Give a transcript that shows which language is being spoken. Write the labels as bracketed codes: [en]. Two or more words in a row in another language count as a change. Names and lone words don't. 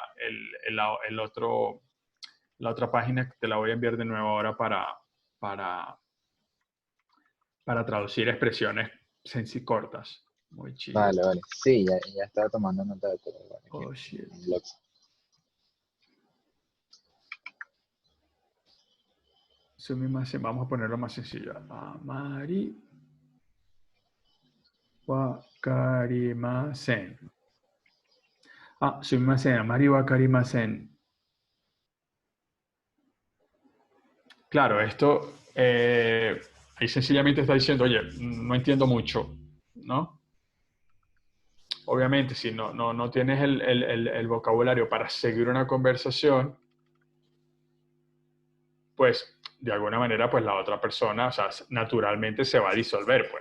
[es] la otra página que te la voy a enviar de nuevo ahora para, para traducir expresiones cortas. Muy chido. Vale, vale. Sí, ya estaba tomando nota de todo. Vale, [en] Oh, shit. [es] en blogs. Vamos a ponerlo más sencillo. [ja] あまりわかりません. すみません. あまりわかりません. [es] Claro, esto ahí sencillamente está diciendo, oye, no entiendo mucho, ¿no? Obviamente, si no tienes el vocabulario para seguir una conversación, pues de alguna manera, pues la otra persona, o sea, naturalmente se va a disolver, pues.